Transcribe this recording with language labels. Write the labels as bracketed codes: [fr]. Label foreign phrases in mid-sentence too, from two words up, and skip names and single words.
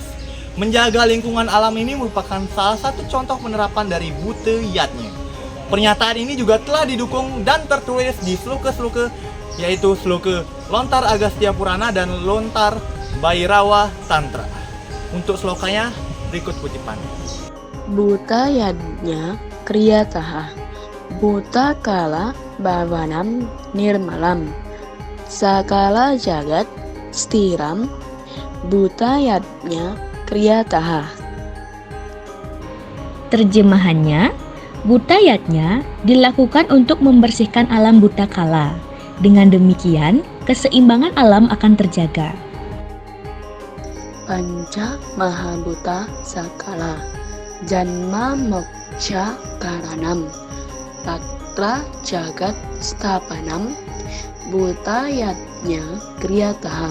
[id] Menjaga lingkungan alam ini merupakan salah satu contoh penerapan dari Buddha yatnya. Pernyataan ini juga telah didukung dan tertulis di sloka-sloka, yaitu sloka Lontar Agastya Purana dan Lontar Bhairawa Tantra. Untuk slokanya, berikut kutipan. [sa] Buddha yatnya kriyataha, Buddha kala bhavanam nirmalam, sakala jagat stiram, Buddha yatnya kriyataha. [id] Terjemahannya, Buddha yatnya dilakukan untuk membersihkan alam Buddha Kala. Dengan demikian, keseimbangan alam akan terjaga. [sa] Panca Mahabhuta Sakala, Janma Moksha Karanam, Tatra Jagat Stapanam, Buddha yatnya kriyataha.